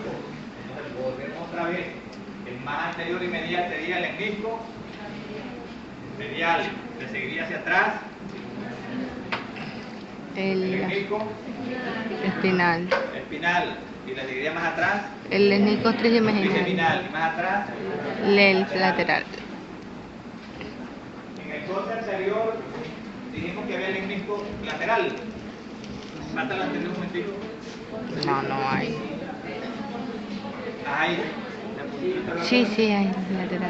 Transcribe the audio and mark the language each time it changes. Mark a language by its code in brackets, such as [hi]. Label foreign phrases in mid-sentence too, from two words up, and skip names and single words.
[es] Entonces volvemos otra vez, el más anterior y medial sería el lemnisco medial, le seguiría hacia atrás El El lemnisco espinal. espinal. Y la dividía más atrás, El lemnisco trigeminal. trigeminal. Y más atrás, El lateral. En el corte anterior dijimos que había el lemnisco lateral. Falta el anterior un momentito. No, no hay. Ahí. Sí, sí hay lateral.